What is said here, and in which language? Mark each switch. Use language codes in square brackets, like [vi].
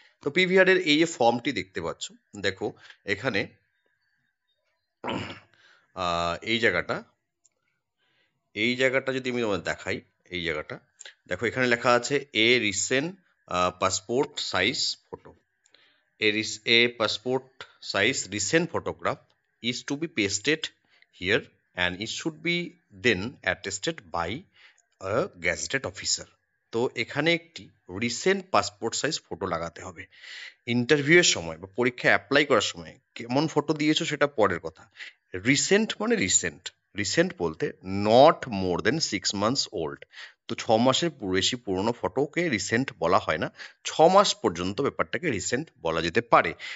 [bn] তো পিভিআর এর এই যে ফর্মটি দেখতে পাচ্ছ, দেখো এখানে এই জায়গাটা, এই জায়গাটা যদি আমি তোমাদের দেখাই, এই জায়গাটা দেখো, এখানে লেখা আছে [en] A recent passport size photo. A passport size recent photograph is to be pasted here, and it should be then attested by a gazetted officer. [bn] তো এখানে একটি রিসেন্ট পাসপোর্ট সাইজ ফটো লাগাতে হবে। ইন্টারভিউয়ের সময় বা পরীক্ষা অ্যাপ্লাই করার সময় কেমন ফটো দিয়েছো সেটা পরের কথা। রিসেন্ট মানে রিসেন্ট, রিসেন্ট বলতে [en] Not more than 6 months old. [bn] তো 6 মাসের বেশি পুরনো ফটোকে রিসেন্ট বলা হয় না, 6 মাস পর্যন্ত ব্যাপারটাকে রিসেন্ট বলা যেতে পারে।